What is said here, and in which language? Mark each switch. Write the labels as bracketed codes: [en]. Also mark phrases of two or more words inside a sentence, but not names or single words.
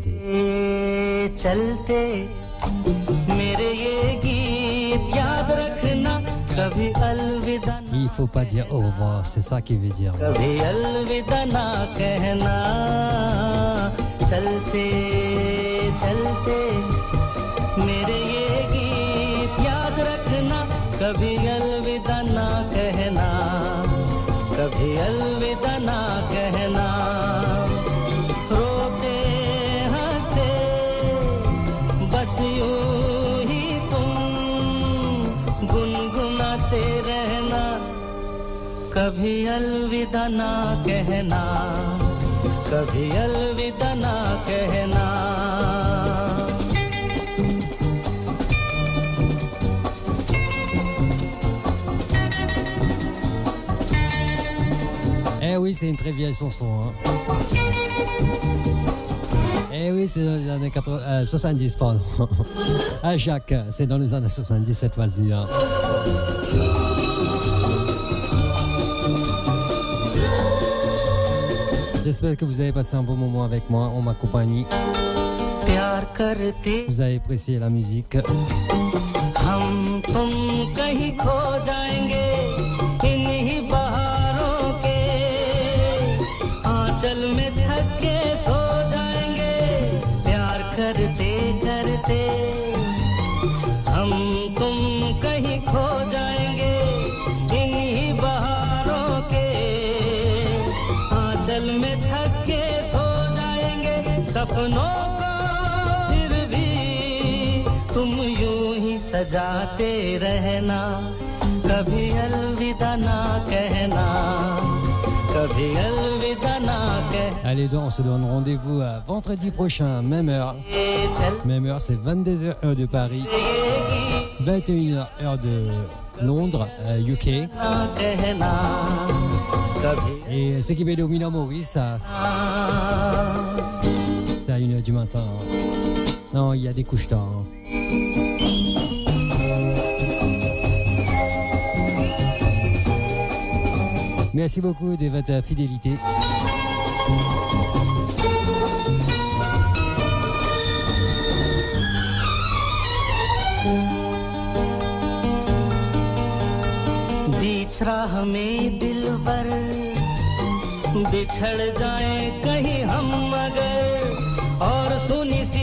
[hi] मेरे ये गीत याद रखना कभी अलविदा [fr] Il faut pas dire au revoir, c'est ça qu'il veut dire. [hi] कभी अलविदा ना कहना चलते चलते मेरे ये गीत याद रखना कभी अलविदा ना कहना कभी अलविदा ना कहना बस यूं ही तुम गुनगुनाते रहना कभी अलविदा ना कहना कभी अलविदा ना कहना [fr] Eh oui, c'est une très vieille chanson. Hein. Eh oui, c'est dans les années 70, pardon. Ah, Jacques, c'est dans les années 70 cette fois-ci. Hein. J'espère que vous avez passé un bon moment avec moi, en ma compagnie. Vous avez apprécié la musique. [hi] करते करते हम तुम कहीं खो जाएंगे इन्हीं बहारों के आंचल में थक के सो जाएंगे सपनों को फिर भी तुम यूं ही सजाते रहना कभी अलविदा ना कहना कभी अलविदा ना कहना. [fr] Allez, on se donne rendez-vous vendredi prochain, même heure. Même heure, c'est 22h heure de Paris, 21h heure de Londres, UK. Et ce qui est au Milan Maurice, c'est à 1h du matin. Non, il y a des couches tard. Merci beaucoup de votre fidélité. [hi] बीच राह में दिल पर बिछड़ जाए कहीं हम मगर और सुनी सी